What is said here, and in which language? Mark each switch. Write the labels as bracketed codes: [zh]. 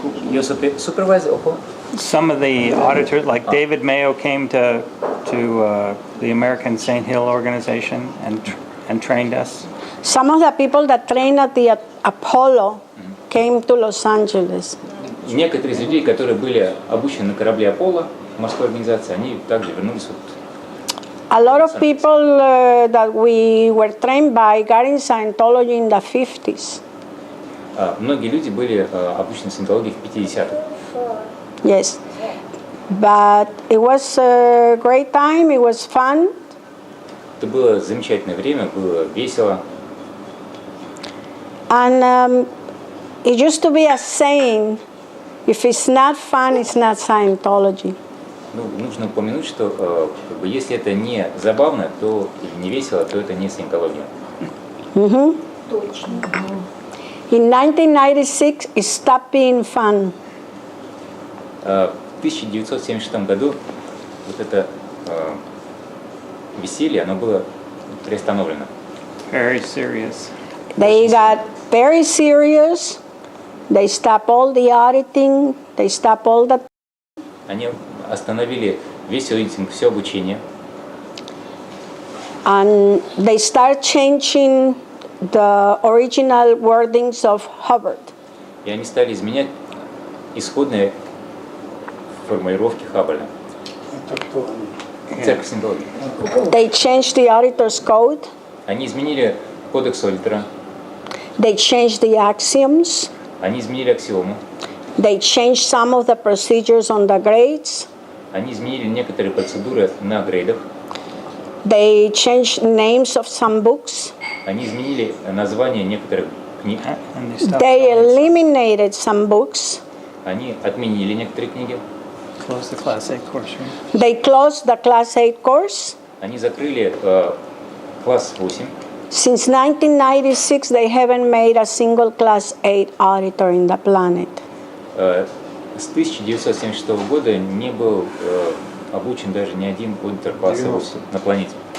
[en] Your supervisor? Some of the auditors, like David Mayo, came to the American St. Hill organization and trained us. Some of the people that trained at the Apollo came to Los Angeles. [ru] Некоторые из людей, которые были обучены на корабле Аполло, морской организации, они также вернулись вот. [en] A lot of people that we were trained by got in Scientology in the 50s. [ru] Многие люди были обучены саентологии в 50-х. [en] Yes. But it was a great time, it was fun. [ru] Это было замечательное время, было весело. [en] And it used to be a saying, if it's not fun, it's not Scientology. [ru] Ну, нужно упомянуть, что если это не забавно, то или не весело, то это не саентология. Точно. [en] In 1996, it stopped being fun. В 1976 году вот это веселье, оно было приостановлено. Very serious. They got very serious. They stopped all the auditing. They stopped all the. [ru] Они остановили весь аудитинг, все обучение. [en] And they start changing the original wordings of Hubbard. [ru] И они стали изменять исходные формулировки Хаббарда. Церковь Саентологии. [en] They changed the auditor's code. [ru] Они изменили кодекс аудитора. [en] They changed the axioms. [ru] Они изменили аксиому. [en] They changed some of the procedures on the grades. [ru] Они изменили некоторые процедуры на грейдах. [en] They changed names of some books. [ru] Они изменили название некоторых книг. [en] They eliminated some books. [ru] Они отменили некоторые книги. [en] Close the Class 8 course, right? They closed the Class 8 course. [ru] Они закрыли класс 8. [en] Since 1996, they haven't made a single Class 8 auditor in the planet. [ru] С 1976 года не был обучен даже ни один аудитор класса 8 на планете.